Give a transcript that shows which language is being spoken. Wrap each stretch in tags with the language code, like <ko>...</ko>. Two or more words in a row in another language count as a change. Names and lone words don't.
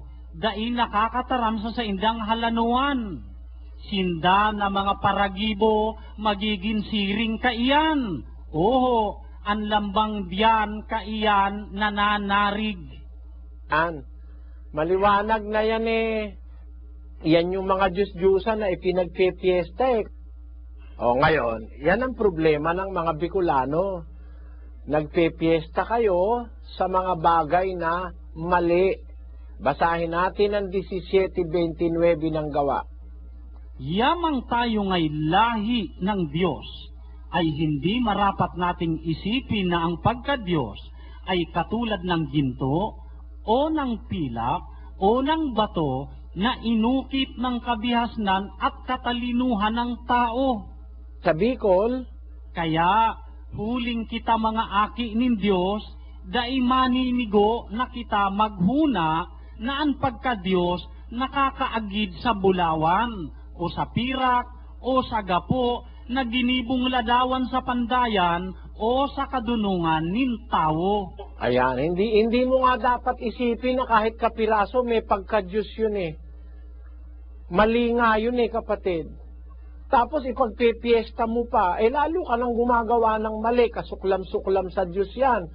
<bik>Dai nakakataram sa indang halanuan. Sinda na mga paragibo, magiging siring kaiyan. Oho, ang lambang diyan kaiyan nananarig.</bik> <tl>Maliwanag na yan eh. Yan yung mga Diyos-Diyusan na ipinagpipiesta eh. O ngayon, yan ang problema ng mga Bicolano. Nagpipiesta kayo sa mga bagay na mali. Basahin natin ang 17:29 ng Gawa. Yamang tayo ngay lahi ng Diyos, ay hindi marapat nating isipin na ang pagka-Diyos ay katulad ng ginto, o ng pilak, o ng bato, na inukit ng kabihasnan at katalinuhan ng tao. Sa Bicol,</tl> <bik>kaya Huling kita mga aki nin Dios, dai maninigo na kita maghuna na ang pagka-Dios nakakaagid sa bulawan o sa pirak o sa gapo na ginibong ladawan sa pandayan o sa kadunungan nin tao.</bik> <tl>Ayan, hindi mo nga dapat isipin na kahit kapiraso may pagka-Diyos yun eh. Mali nga yun eh, kapatid. Tapos ipagpipiesta mo pa, lalo ka nang gumagawa ng mali, kasuklam-suklam sa Diyos yan.</tl>